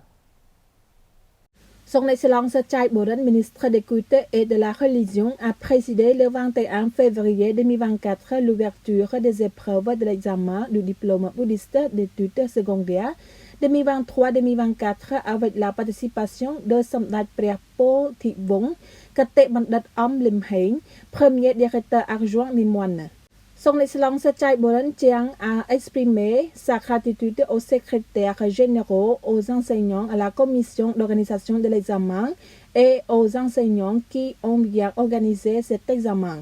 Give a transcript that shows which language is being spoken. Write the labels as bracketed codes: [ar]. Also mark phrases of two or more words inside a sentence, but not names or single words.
[fr] Son Excellence Chai Boren, ministre des Cultes et de la Religion, a présidé le 21 février 2024 l'ouverture des épreuves de l'examen du diplôme bouddhiste d'études secondaires 2023-2024 avec la participation de Samdech ព្រះពោធិវង្ស Kate Bandit Om Lim Heng, premier directeur adjoint Mimoine. Son Excellence Chai Boren Chiang a exprimé sa gratitude aux secrétaires généraux, aux enseignants, à la commission d'organisation de l'examen et aux enseignants qui ont bien organisé cet examen.